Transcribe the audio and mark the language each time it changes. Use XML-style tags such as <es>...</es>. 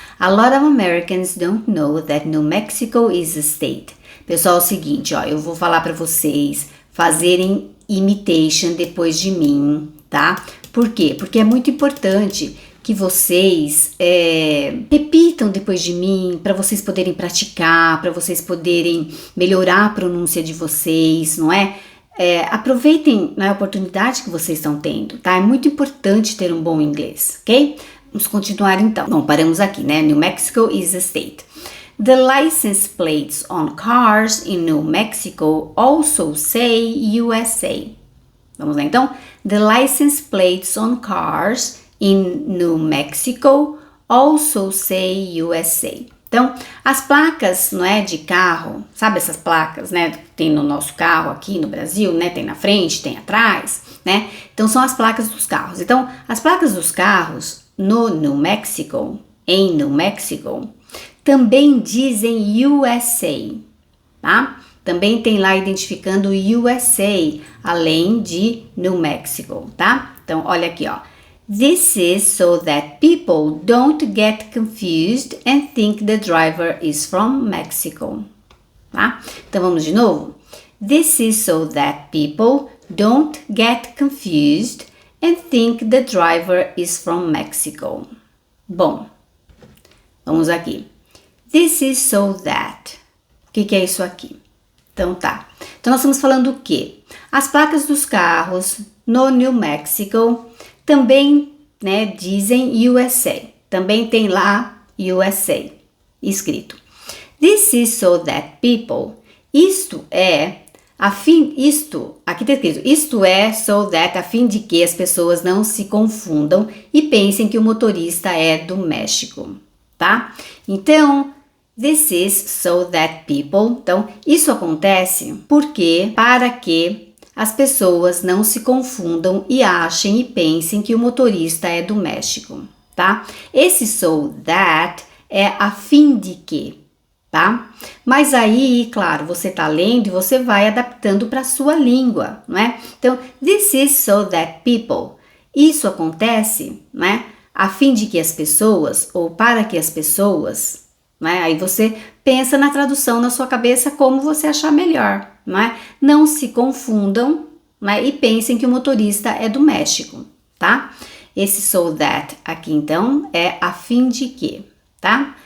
<en>A lot of Americans don't know that New Mexico is a state.</en> <pt>Pessoal, é o seguinte, ó, eu vou falar para vocês fazerem imitation depois de mim, tá? Por quê? Porque é muito importante que vocês repitam depois de mim, para vocês poderem praticar, para vocês poderem melhorar a pronúncia de vocês, não é? Aproveitem a oportunidade que vocês estão tendo, tá? É muito importante ter um bom inglês, ok? Vamos continuar então. Bom, paramos aqui, né?</pt> <en>New Mexico is a state. The license plates on cars in New Mexico also say USA.</en> <pt>Vamos lá então?</pt> <en>The license plates on cars in New Mexico also say USA.</en> <pt>Então, as placas, não é, de carro, sabe essas placas, né, que tem no nosso carro aqui no Brasil, né, tem na frente, tem atrás, né? Então, são as placas dos carros. Então, as placas dos carros no New Mexico, em New Mexico, também dizem USA, tá? Também tem lá identificando USA, além de New Mexico, tá? Então, olha aqui, ó.</pt> <en>This is so that people don't get confused and think the driver is from Mexico, tá?</en> <pt>Então, vamos de novo?</pt> <en>This is so that people don't get confused and think the driver is from Mexico.</en> <pt>Bom, vamos aqui.</pt> <en>This is so that.</en> <pt>O que é isso aqui? Então tá. Então nós estamos falando o quê? As placas dos carros no New Mexico também né, dizem USA. Também tem lá USA escrito.</pt> <en>This is so that people.</en> <pt>Isto é, aqui está escrito, isto é so that, a fim de que as pessoas não se confundam e pensem que o motorista é do México, tá? Então,</pt> <en>this is so that people.</en> <pt>Então, isso acontece para que as pessoas não se confundam e achem e pensem que o motorista é do México, tá? Esse so that é a fim de que, tá? Mas aí, claro, você tá lendo e você vai adaptando para sua língua, não é? Então,</pt> <en>this is so that people.</en> <pt>Isso acontece, né? A fim de que as pessoas, ou para que as pessoas, né? Aí você pensa na tradução na sua cabeça como você achar melhor, não é? Não se confundam, né? E pensem que o motorista é do México, tá? Esse so that aqui, então, é a fim de que, tá?</pt>